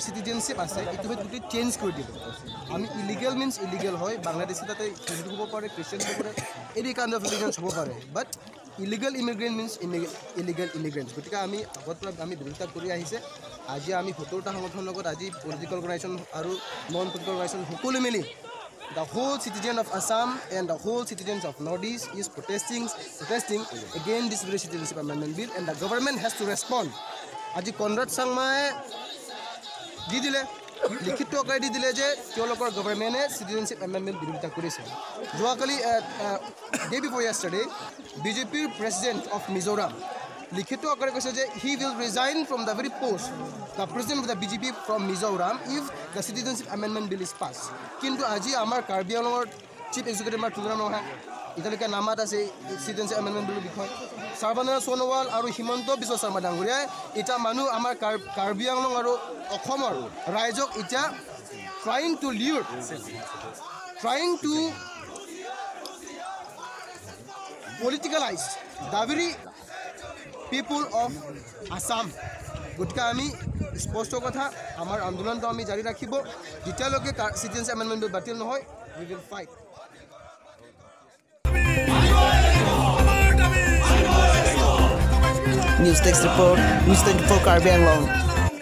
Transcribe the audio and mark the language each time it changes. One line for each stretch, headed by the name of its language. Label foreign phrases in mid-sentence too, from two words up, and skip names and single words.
Assamese: চিটিজেনশ্বিপ আছে এইটো গোটেই চেঞ্জ কৰি দিব আমি
English: illegal means illegal
Assamese: হয় বাংলাদেশী তাতে হিন্দু হ'ব পাৰে খ্ৰীষ্টিয়ান হ'ব পাৰে
English: any kind of religions
Assamese: হ'ব পাৰে
English: but illegal immigrant means illegal immigrants
Assamese: গতিকে আমি আগৰ পৰা আমি বিৰোধিতা কৰি আহিছে আজি আমি 70টা সংগঠনৰ লগত আজি
English: political organisation আৰু non political organisation
Assamese: সকলো মিলি
English: the whole citizen of Assam and the whole citizens of Northeast is protesting against this very citizenship amendment bill and the government has to respond আজি কনৰাড
Assamese: চাংমাই দি দিলে লিখিত আকাৰে দি দিলে যে তেওঁলোকৰ গভৰ্ণমেণ্টে
English: citizenship amendment
Assamese: বিৰোধিতা কৰিছে যোৱাকালি
English: day before yesterday
Assamese: বিজেপিৰ
English: president of Mizoram
Assamese: লিখিত আকাৰে কৈছে যে
English: he will resign from the very post the president of the BJP from Mizoram if the citizenship amendment bill is pass
Assamese: কিন্তু আজি আমাৰ কাৰ্বি আংলঙৰ
English: chief executive
Assamese: আমাৰ তুলনা নহয় এতিয়ালৈকে নামাত আছে
English: citizenship amendment billৰ
Assamese: বিষয়ে সৰ্বানন্দ সোণোৱাল আৰু হিমন্ত বিশ্ব শৰ্মা ডাঙৰীয়াই এটা মানুহ আমাৰ কাৰ্বি আংলং আৰু অসমৰ ৰাইজক এতিয়া
English: trying to politicalize the very people of Assam
Assamese: গতিকে আমি স্পষ্ট কথা আমাৰ আন্দোলনটো আমি জাৰি ৰাখিব যেতিয়ালৈকে
English: citizenship amendment bill
Assamese: বাতিল নহয়
English: we will fight News Text Report, News 24 Karbi Anglong.